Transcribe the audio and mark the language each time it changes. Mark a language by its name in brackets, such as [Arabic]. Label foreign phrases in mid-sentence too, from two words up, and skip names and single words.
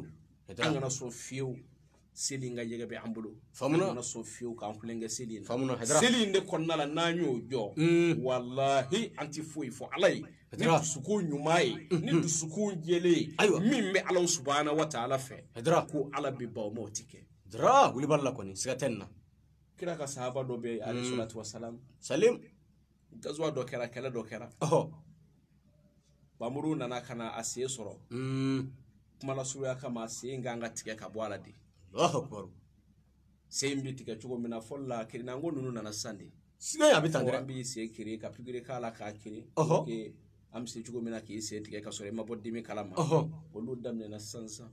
[Bambara] an kana sɔn fiyewu seli in ka jɛgɛ bɛ an bolo an kana sɔn fiyewu k'an kulonkɛ seli in na seli in de kɔnɔna la n'an y'o jɔ walahi an ti foyi fɔ ala ye ni dusukun ɲuman ye ni dusukun jɛlen ye min bɛ ala [Arabic] سبحانه وتعالى [Bambara] fɛ ko ala bɛ ban o ma o ti kɛ wuli b'a la kɔni siga tɛ nin na kira ka sahaba dɔ bɛ yen [Arabic] عليه الصلاة والسلام [Bambara] salim gazuwa dɔ kɛra kɛlɛ dɔ kɛra bamuru nana ka na a sen sɔrɔ kumala suruya kama a sen kan ka tigɛ ka bɔ a la de sen bɛ tigɛ cogo min na fɔlɔ la kirinanko ninnu nana sisan de siga a bɛ tan dɛ an b'i sen kiri ka pikiri k'a la k'a kiri an bɛ se cogo min na k'i sen tigɛ ka sɔrɔ i ma bɔ dimi kala ma olu daminɛna sisan